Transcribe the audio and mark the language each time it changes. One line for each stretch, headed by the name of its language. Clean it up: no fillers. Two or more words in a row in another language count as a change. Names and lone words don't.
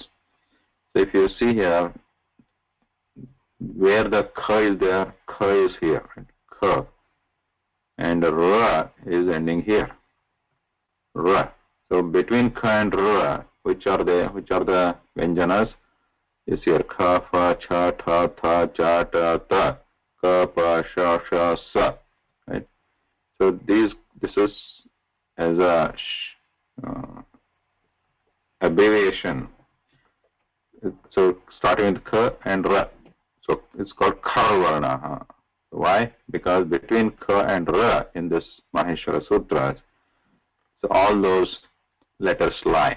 English: So if you see here, where the Kha is there, Kha is here, right? Kha. And Ra is ending here. Ra. So between Kha and Ra, which are the Vyanjanas? Is here Kha, Fa, Cha, Tha, Tha, Cha, Ta, Ta, Ka, Pa, Sha, Sha, Sa. Right? So this is as a abbreviation. So starting with Kha and Ra. So it's called Kharvarna. Why? Because between Kha and Ra in this Maheshwara Sutras, so all those letters lie.